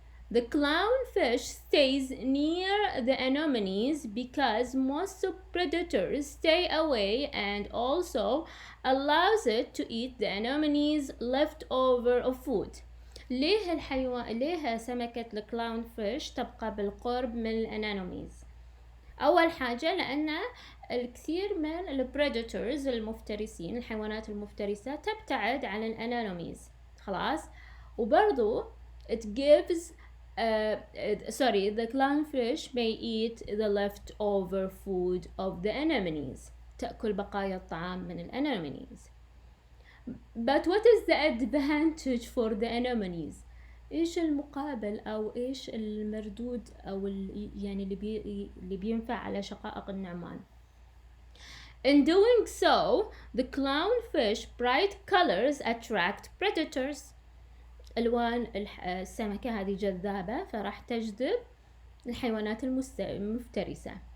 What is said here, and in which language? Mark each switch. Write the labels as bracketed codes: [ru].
[en] The clownfish stays near the anemones because most predators stay away and also allows it to eat the anemones leftover of food. [ar] ليه سمكة الكلاونفيش تبقى بالقرب من الأنانوميز؟ أول حاجة لأن الكثير من البريداتورز المفترسين، الحيوانات المفترسة تبتعد عن الأنانوميز خلاص. وبرضو [en] it gives the clownfish may eat the leftover food of the anemones. [ar] تأكل بقايا الطعام من الأنامونيز. [en] But what is the advantage for the anemones? [ar] إيش المقابل أو إيش المردود أو يعني اللي بينفع على شقائق النعمان؟ [en] In doing so, the clownfish bright colors attract predators. [ar] ألوان السمكة هذه جذابة فراح تجذب الحيوانات المفترسة.